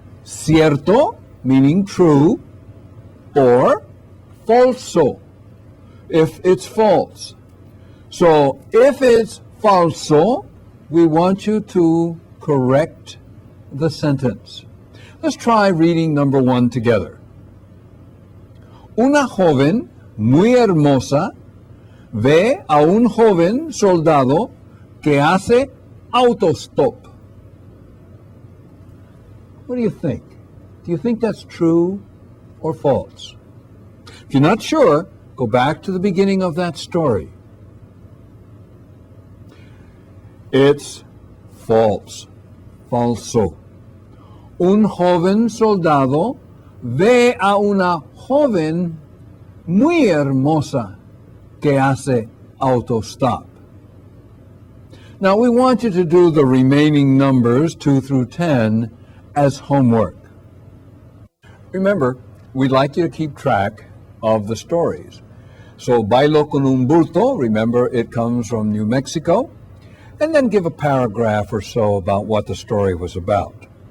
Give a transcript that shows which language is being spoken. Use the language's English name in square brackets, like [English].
[English] Cierto, meaning true, or falso, if it's false. So if it's falso, we want you to correct the sentence. Let's try reading number 1 together. [Spanish] Una joven muy hermosa ve a un joven soldado que hace autostop. [English] What do you think? Do you think that's true or false? If you're not sure, go back to the beginning of that story. It's false. Falso. [Spanish] Un joven soldado ve a una joven muy hermosa que hace autostop. [English] Now we want you to do the remaining numbers 2 through 10 as homework. Remember, we'd like you to keep track of the stories. So bailo con un bulto, remember it comes from New Mexico, and then give a paragraph or so about what the story was about.